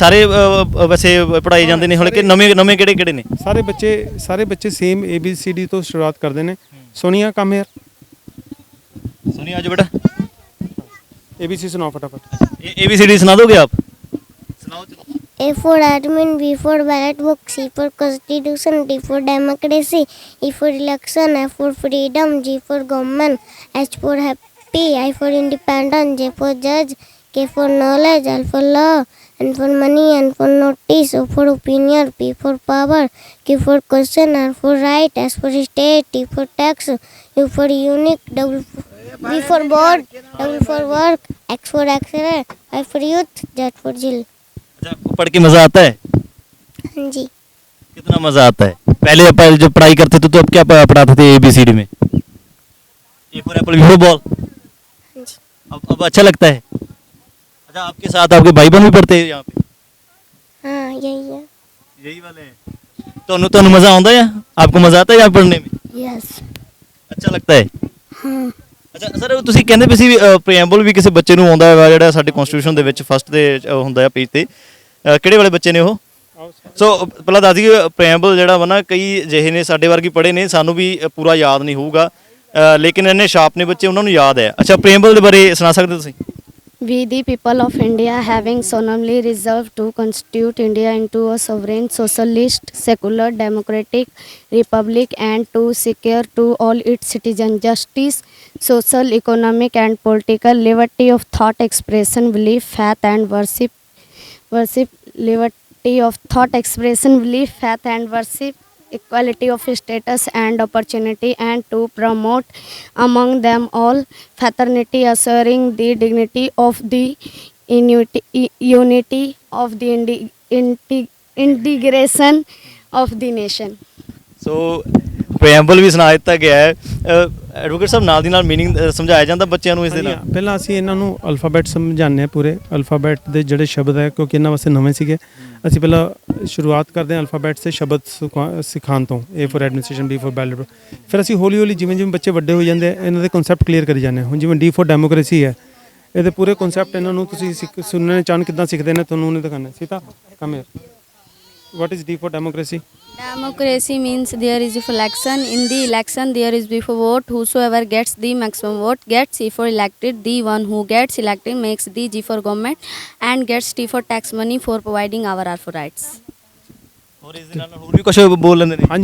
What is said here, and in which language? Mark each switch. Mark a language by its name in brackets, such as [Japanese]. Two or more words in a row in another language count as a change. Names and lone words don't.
[Punjabi] ਸਾਰੇ ਵੈਸੇ ਪੜ੍ਹਾਏ ਜਾਂਦੇ ਨੇ ਹੁਣ ਕਿ ਨਵੇਂ ਕਿਹੜੇ ਨੇ? ਸਾਰੇ ਬੱਚੇ ਸੇਮ ABCD ਤੋਂ ਸ਼ੁਰੂਆਤ ਕਰਦੇ ਨੇ। [English] ਸੋਨੀਆ come here, [Punjabi] ਸੁਣੀ ਅੱਜ ਬੇਟਾ ABC ਸੁਣਾਓ ਫਟਾਫਟ। ABCD ਸੁਣਾ ਦੋਗੇ ਆਪ? ਸੁਣਾਓ ਚਲੋ। [English] A for admin, B for ballot book, C for constitution, D for democracy, E for election, F for freedom, G for government, H for happy, I for independent, J for judge, K for knowledge, L for law, N for money, N for notice, O for opinion, P for power, Q for question, R for right, S for state, T for tax, U for unique, B for board, W for work, X for X-ray, Y for youth, Z for jill. [Hindi] अच्छा, आपको पढ़ के मजा आता है? हाँ जी। कितना मजा आता है? पहले अपन जब पढ़ाई करते थे तो अब क्या पढ़ाते थे ABCD में? [English] A for apple, B for ball. [Hindi] हाँ जी। अब अच्छा लगता है? अच्छा, आपके साथ आपके भाई बहन भी पढ़ते हैं यहाँ पे? हाँ यही है। यही वाले हैं। ਤੁਹਾਨੂੰ मजा आता है? आपको मजा आता है यहाँ पढ़ने में? [English] यस। [Hindi] अच्छा लगता है? हाँ। [Punjabi] ਅੱਛਾ ਸਰ, ਤੁਸੀਂ ਕਹਿੰਦੇ ਵੀ ਸੀ ਪ੍ਰੀਐਮਬਲ ਵੀ ਕਿਸੇ ਬੱਚੇ ਨੂੰ ਆਉਂਦਾ ਹੈ ਜਿਹੜਾ ਸਾਡੇ ਕਨਸਟੀਟਿਊਸ਼ਨ ਦੇ ਵਿੱਚ ਫਸਟ ਦੇ ਹੁੰਦਾ ਹੈ ਪੇਜ ਤੇ, ਕਿਹੜੇ ਵਾਲੇ ਬੱਚੇ ਨੇ ਉਹ? ਸੋ ਪਹਿਲਾਂ ਦੱਸ ਦਈਏ ਪ੍ਰੀਐਮਬਲ ਜਿਹੜਾ ਵਾ ਨਾ ਕਈ ਜਿਹੇ ਨੇ ਸਾਡੇ ਵਰਗੇ ਪੜ੍ਹੇ ਨੇ, ਸਾਨੂੰ ਵੀ ਪੂਰਾ ਯਾਦ ਨਹੀਂ ਹੋਊਗਾ, ਲੇਕਿਨ ਇੰਨੇ ਸ਼ਾਰਪ ਨੇ ਬੱਚੇ ਉਹਨਾਂ ਨੂੰ ਯਾਦ ਹੈ। ਅੱਛਾ, ਪ੍ਰੀਐਮਬਲ ਦੇ ਬਾਰੇ ਸੁਣਾ ਸਕਦੇ ਤੁਸੀਂ? [English] We, the people of India, having solemnly resolved to constitute India into a sovereign, socialist, secular, democratic republic, and to secure to all its citizens justice, social, economic, and political liberty of thought expression, belief, faith, and worship, liberty of thought expression, belief, faith, and worship, equality of status and opportunity, and to promote among them all fraternity, assuring the dignity of the unity of the integration of the nation. [Punjabi] ਸੋ ਪ੍ਰੀਐਮਬਲ ਵੀ ਸੁਣਾ ਦਿੱਤਾ ਗਿਆ ਹੈ। ਐਡਵੋਕੇਟ ਸਾਹਿਬ, ਨਾਲ ਦੀ ਨਾਲ ਮੀਨਿੰਗ ਸਮਝਾਇਆ ਜਾਂਦਾ ਬੱਚਿਆਂ ਨੂੰ ਇਸ ਦੇ ਨਾਲ? ਪਹਿਲਾਂ ਅਸੀਂ ਇਹਨਾਂ ਨੂੰ ਅਲਫਾਬੈਟ ਸਮਝਾਉਂਦੇ ਹਾਂ, ਪੂਰੇ ਅਲਫਾਬੈਟ ਦੇ ਜਿਹੜੇ ਸ਼ਬਦ ਹੈ, ਕਿਉਂਕਿ ਇਹਨਾਂ ਵਾਸਤੇ ਨਵੇਂ ਸੀਗੇ। ਅਸੀਂ ਪਹਿਲਾਂ ਸ਼ੁਰੂਆਤ ਕਰਦੇ ਹਾਂ ਅਲਫਾਬੈਟ ਸੇ ਸ਼ਬਦ ਸਿਖਾਉਣ ਤੋਂ, [English] A for administration, B for ballot. [Punjabi] ਫਿਰ ਅਸੀਂ ਹੌਲੀ ਹੌਲੀ ਜਿਵੇਂ ਜਿਵੇਂ ਬੱਚੇ ਵੱਡੇ ਹੋ ਜਾਂਦੇ ਆ ਇਹਨਾਂ ਦੇ [English] concept clear [Punjabi] ਕਰੀ ਜਾਂਦੇ ਹਾਂ। ਹੁਣ ਜਿਵੇਂ [English] D for democracy [Punjabi] ਹੈ, ਇਹਦੇ ਪੂਰੇ ਕਨਸੈਪਟ ਇਹਨਾਂ ਨੂੰ ਤੁਸੀਂ ਸੁਣਨੇ ਚਾਹਣ ਕਿੱਦਾਂ ਸਿੱਖਦੇ ਨੇ, ਤੁਹਾਨੂੰ ਉਹਨੇ ਦਿਖਾਉਣਾ। [English] ਸੀਤਾ come here, what is D for democracy? Democracy means there is a election. In the election, there is before vote. Whosoever gets the maximum vote gets C for elected. The one who gets elected makes the G for government and gets T for tax money for providing our R for rights. [Punjabi] ਹੋਰ ਇਸ ਦੇ ਨਾਲ ਹੋਰ ਵੀ ਕੁਝ ਬੋਲ ਲੈਂਦੇ ਨੇ?